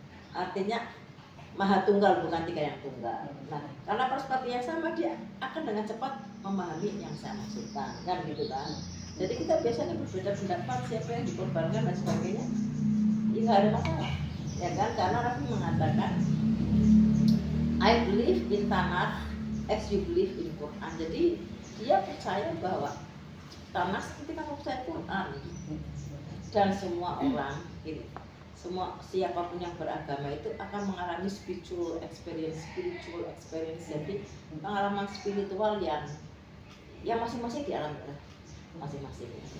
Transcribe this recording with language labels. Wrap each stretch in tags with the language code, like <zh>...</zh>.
<id>Artinya Maha Tunggal, bukan tiga yang tunggal. Nah, karena perspektifnya sama, dia akan dengan cepat memahami yang saya maksudkan, kan gitu kan. Jadi kita biasanya berbeda pendapat siapa yang dikorbankan dan sebagainya, ini nggak ada masalah, ya kan? Karena Rabi mengatakan,</id> <en>I believe in Tanakh as you believe in Quran.</en> <id>Jadi dia percaya bahwa Tanakh seperti kamu percaya Quran, dan semua orang ini. Semua siapapun yang beragama itu akan mengalami</id> <en>spiritual experience.</en> <id>Jadi pengalaman spiritual yang masing-masing dialami oleh masing-masing.</id>